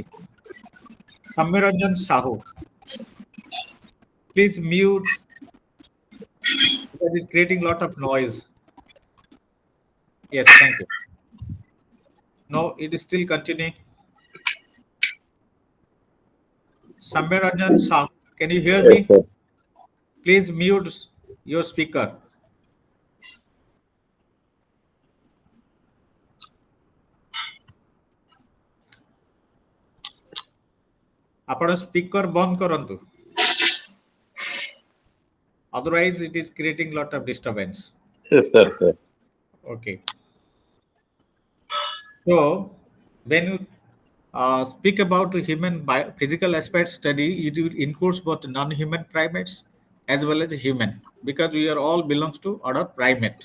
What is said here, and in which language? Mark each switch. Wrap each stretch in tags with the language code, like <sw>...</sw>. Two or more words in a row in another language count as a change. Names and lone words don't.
<en>Samyaranjan Sahu, please mute because it's creating a lot of noise. Yes, thank you. No, it is still continuing. Samyaranjan Sahu, can you hear Yes, me? sir. Please mute your speaker.</en> <or>ଆପଣ ସ୍ପିକର ବନ୍ଦ କରନ୍ତୁ.</or> <en>Otherwise, it is creating lot of disturbance. Yes, sir, sir. Okay. So, when you speak about human physical aspect study, it will includes both non-human primates as well as human, because we are all belongs to order primate.</en>